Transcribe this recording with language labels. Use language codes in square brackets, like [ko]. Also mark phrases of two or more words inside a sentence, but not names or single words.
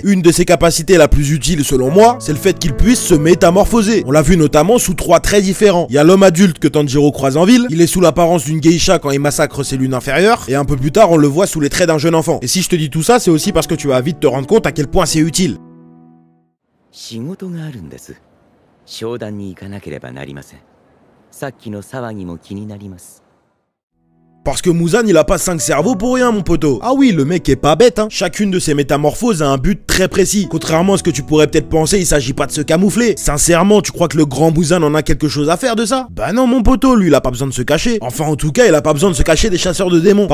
[fr] Une de ses capacités la plus utile selon moi, c'est le fait qu'il puisse se métamorphoser. On l'a vu notamment sous 3 traits différents. Il y a l'homme adulte que Tanjiro croise en ville, il est sous l'apparence d'une geisha quand il massacre ses lunes inférieures, et un peu plus tard on le voit sous les traits d'un jeune enfant. Et si je te dis tout ça, c'est aussi parce que tu vas vite te rendre compte à quel point c'est utile. [ja] 仕事があるんです。商談に行かなければなりません。さっきの騒ぎも気になります。 [fr] Parce que Muzan il a pas 5 cerveaux pour rien mon poteau. Ah oui le mec est pas bête hein. Chacune de ses métamorphoses a un but très précis. Contrairement à ce que tu pourrais peut-être penser, il s'agit pas de se camoufler. Sincèrement tu crois que le grand Muzan en a quelque chose à faire de ça? Bah non mon poteau, lui il a pas besoin de se cacher. Enfin en tout cas il a pas besoin de se cacher des chasseurs de démons.